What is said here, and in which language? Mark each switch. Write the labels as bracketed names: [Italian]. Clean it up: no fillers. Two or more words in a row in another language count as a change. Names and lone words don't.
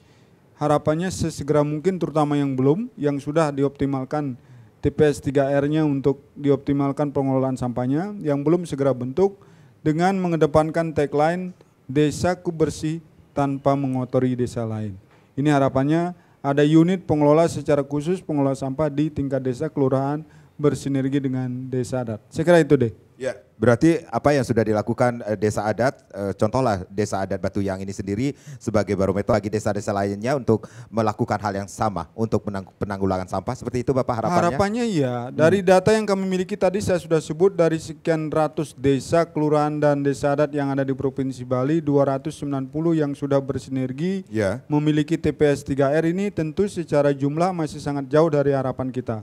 [Indonesian] Harapannya sesegera mungkin, terutama yang sudah dioptimalkan TPS 3R-nya untuk dioptimalkan pengelolaan sampahnya, yang belum segera bentuk dengan mengedepankan tagline Desaku Bersih tanpa mengotori desa lain. Ini harapannya ada unit pengelola secara khusus pengelola sampah di tingkat desa kelurahan bersinergi dengan desa adat. Saya kira itu deh. Berarti apa yang sudah dilakukan desa adat, contohlah desa adat Batuyang ini sendiri sebagai barometer bagi desa-desa lainnya untuk melakukan hal yang sama untuk penanggulangan sampah, seperti itu Bapak harapannya? Harapannya iya, dari data yang kami miliki tadi saya sudah sebut dari sekian ratus desa, kelurahan dan desa adat yang ada di Provinsi Bali, 290 yang sudah bersinergi memiliki TPS 3R ini, tentu secara jumlah masih sangat jauh dari harapan kita.